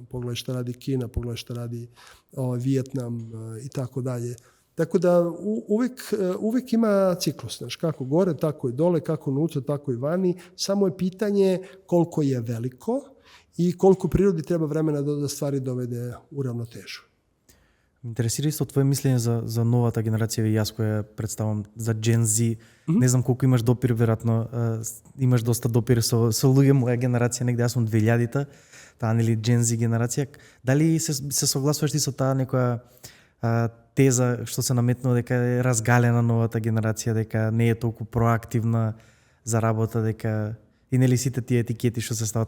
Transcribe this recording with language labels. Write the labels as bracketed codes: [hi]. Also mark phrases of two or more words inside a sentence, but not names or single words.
[sr] Pogledaj šta radi Kina, pogledaj šta radi Vijetnam i tako dalje. Tako da uvek ima ciklus. Znaš, kako gore, tako i dole, kako unutra, tako i vani. Samo je pitanje koliko je veliko i koliko prirodi treba vremena da stvari dovede u ravnotežu. [mk] Интересира исто твое мислење за новата генерација, и јас која представам за Gen Z. Не знам колку имаш допир, веројатно имаш доста допир со луѓе моја генерација, негде јас сум 2000-та, таа нели Gen Z генерација. Дали се согласуваш ти со таа некоја теза што се наметнува дека е разгалена новата генерација, дека не е толку проактивна за работа, дека и нели сите тие етикети што се стават.